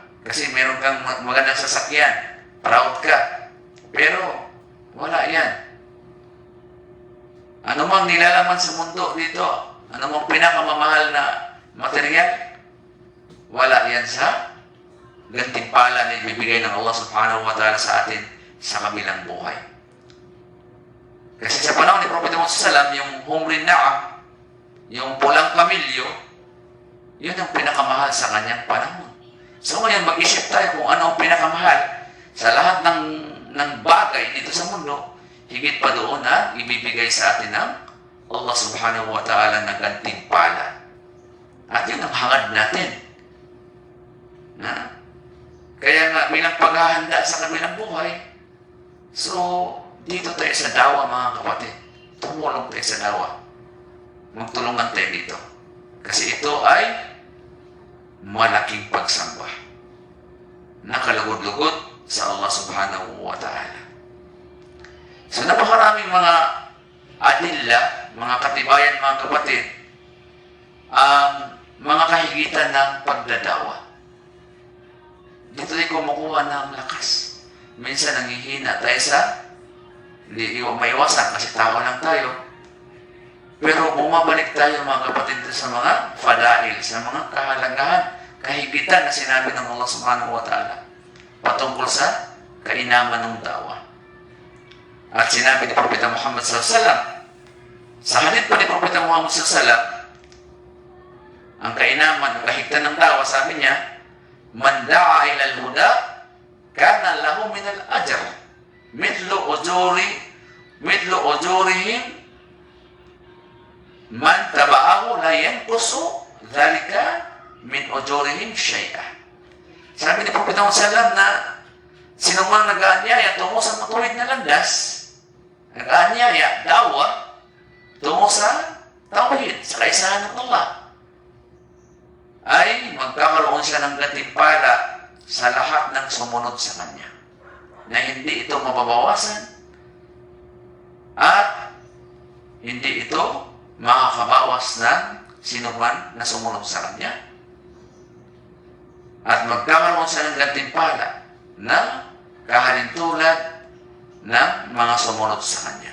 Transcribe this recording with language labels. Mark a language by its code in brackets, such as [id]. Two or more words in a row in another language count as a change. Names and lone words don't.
[tl] Kasi meron kang magandang sasakyan. Proud ka. Pero, wala yan. Ano mang nilalaman sa mundo dito, ano mang pinakamamahal na material, wala yan sa gantimpala na ibibigay ng Allah [ar] سبحانه وتعالى [tl] sa atin sa kabilang buhay. Kasi sa panahon ni Propeta Muhammad SAW, yung [ar] حمر النعم, [tl] yung pulang kamilyo, yun ang pinakamahal sa kanyang panahon. So ngayon, mag-isip tayo kung ano ang pinakamahal sa lahat ng bagay dito sa mundo, higit pa doon na ibibigay sa atin ng Allah [ar] سبحانه وتعالى [tl] na gantimpala. At yun ang hangad natin. Kaya nga, bilang paghahanda sa kabilang buhay, so, dito tayo sa dawa, mga kapatid. Tumulong tayo sa dawa. Magtulungan tayo dito. Kasi ito ay malaking pagsamba. Nakalugod-lugod sa Allah [ar] سبحانه وتعالى. [tl] So, napakaraming mga adilla, mga katibayan, mga kapatid, ang mga kahigitan ng pagdadawa. Dito tayo kumukuha ng lakas. Minsan nanghihina tayo sa hindi maiwasan kasi tao lang tayo. Pero bumabalik tayo mga kapatid sa mga fadail, sa mga kahalagahan, kahigitan na sinabi ng Allah [ar] سبحانه وتعالى [tl] patungkol sa kainaman ng dawa. At sinabi ni Propeta Muhammad SAW, sa hadith pa ni Propeta Muhammad SAW, ang kainaman, ang kahigtan ng dawa, sabi niya, [ar] من دعا إلى الهدى كان له من الأجر مثل أجورهم من تبعه لا ينقص ذلك من أجورهم شيئا. [tl] Sabi ni Propeta Muhammad SAW na sinumang nag-aanyaya tungo sa matuwid na landas, nag-aanyaya, dawa, tungo sa tawhid, sa kaisahan ng Allah, ay magkakaroon siya ng gantimpala sa lahat ng sumunod sa Kanya, na hindi ito mababawasan at hindi ito makakabawas ng sinuman na sumunod sa Kanya, at magkakaroon siya ng gantimpala na kahalintulad ng mga sumunod sa Kanya.